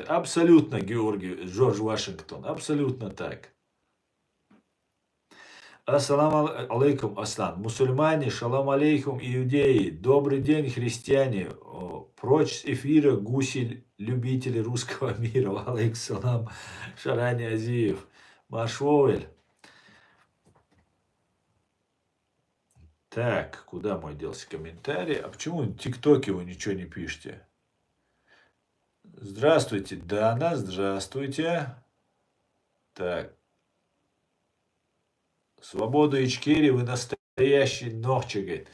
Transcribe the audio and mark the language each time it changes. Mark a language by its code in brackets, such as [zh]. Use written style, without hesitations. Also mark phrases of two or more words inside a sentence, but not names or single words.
[ru] Абсолютно, Георгий, Джордж Вашингтон, абсолютно так. [ar] السلام عليكم, Аслан. [ru] Мусульмане, [ar] سلام عليكم, [ru] иудеи. Добрый день, христиане. Прочь с эфира гуси, любители русского мира. [ar] عليكم السلام, Шарани Азиев. [ru] Машвовель. Так, куда мой делся комментарий? А почему в ТикТоке вы ничего не пишете? Здравствуйте, Дана, здравствуйте. Так. Свободу Ичкери, вы настоящий ногчик, говорит.